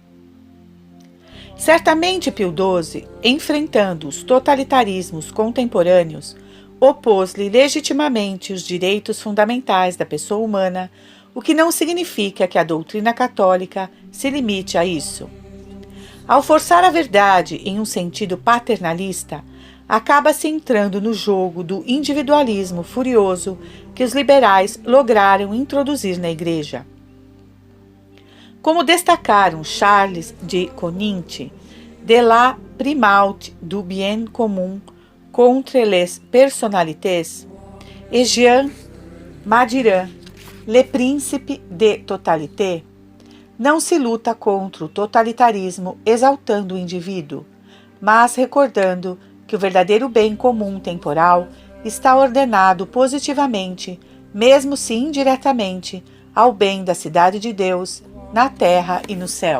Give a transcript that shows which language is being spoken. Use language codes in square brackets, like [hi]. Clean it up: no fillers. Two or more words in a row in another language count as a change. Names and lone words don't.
[pt] Certamente Pio XII, enfrentando os totalitarismos contemporâneos, opôs-lhe legitimamente os direitos fundamentais da pessoa humana, o que não significa que a doutrina católica se limite a isso. Ao forçar a verdade em um sentido paternalista, acaba-se entrando no jogo do individualismo furioso que os liberais lograram introduzir na Igreja. Como destacaram Charles de Coninck, de la primaute du bien commun contre les personnalités, e Jean Madiran, Le Principe de Totalité, não se luta contra o totalitarismo exaltando o indivíduo, mas recordando que o verdadeiro bem comum temporal está ordenado positivamente, mesmo se indiretamente, ao bem da cidade de Deus, na terra e no céu.